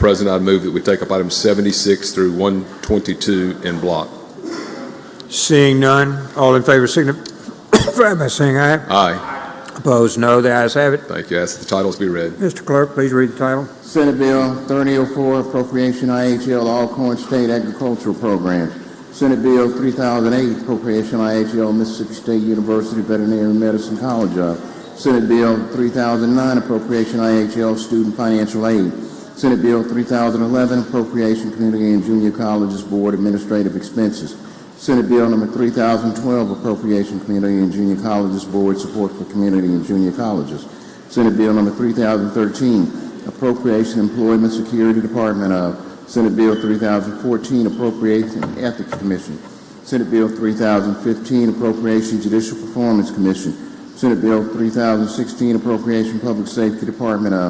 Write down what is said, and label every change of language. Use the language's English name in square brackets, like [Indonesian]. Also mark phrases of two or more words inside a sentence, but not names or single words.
[English] President, I move that we take up items 76 through 122 in block. Seeing none, all in favor signify by saying aye. Aye. Opposed, no. The ayes have it. Thank you. Ask that the titles be read. Mr. Clerk, please read the title. Senate Bill 3004, Appropriation IHL Alcorn State Agricultural Programs. Senate Bill 3008, Appropriation IHL Mississippi State University Veterinary Medicine College. Senate Bill 3009, Appropriation IHL Student Financial Aid. Senate Bill 3011, Appropriation Community and Junior Colleges Board Administrative Expenses. Senate Bill number 3012, Appropriation Community and Junior Colleges Board Support for Community and Junior Colleges. Senate Bill number 3013, Appropriation Employment Security Department of. Senate Bill 3014, Appropriation Ethics Commission. Senate Bill 3015, Appropriation Judicial Performance Commission. Senate Bill 3016, Appropriation Public Safety Department of.